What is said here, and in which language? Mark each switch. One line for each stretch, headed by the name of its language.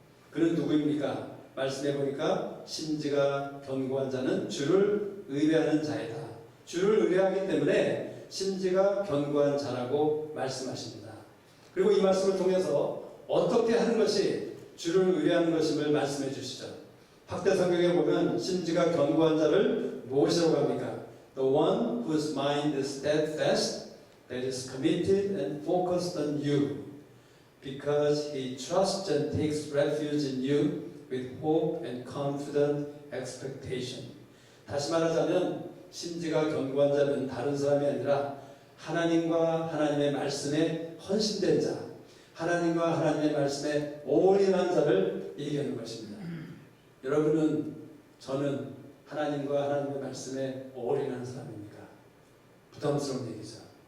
Korean: 그는 누구입니까? 말씀해 보니까 신지가 견고한 자는 주를 의뢰하는 자이다. 주를 의뢰하기 때문에 신지가 견고한 자라고 말씀하십니다. 그리고 이 말씀을 통해서 어떻게 하는 것이 주를 의뢰하는 것임을 말씀해 주시죠. 확대 성경에 보면 신지가 견고한 자를 무엇이라고 합니까?
English: The one whose mind is steadfast, that is committed and focused on you, because he trusts and takes refuge in you with hope and confident expectation.
Korean: 다시 말하자면 신지가 견고한 자는 다른 사람이 아니라 하나님과 하나님의 말씀에 헌신된 자, 하나님과 하나님의 말씀에 올인한 자를 얘기하는 것입니다. 여러분은, 저는 하나님과 하나님의 말씀에 올인한 사람입니까? 부담스러운 얘기죠.